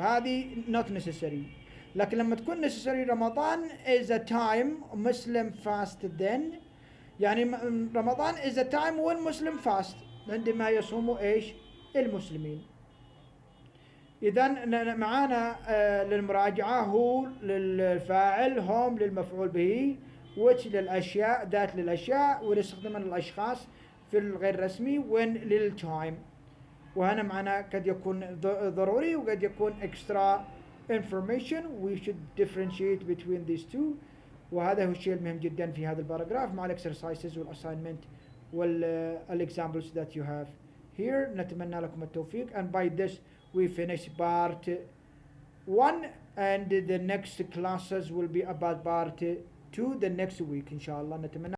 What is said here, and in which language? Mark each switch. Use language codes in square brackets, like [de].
[en] هذه not necessary. لكن لما تكون necessary رمضان is a time Muslim fast then، يعني رمضان is a time when Muslim fast عندما يصوموا ايش المسلمين. [ar] إذا معانا للمراجعة هو للفاعل هم للمفعول به which للأشياء ذات للأشياء ونستخدمها للأشخاص في الغير رسمي when للتايم. وهنا معنا قد يكون ضروري وقد يكون extra information. [en] We should differentiate between these two. [ar] وهذا هو الشيء المهم جدا في هذا الباراجراف مع الاكسرسايزز والاساينمنت والاكزامبلز that you have here. نتمنى لكم التوفيق. [en] And by this we finish part 1 and the next classes will be about part 2 the next week إن شاء الله. نتمنى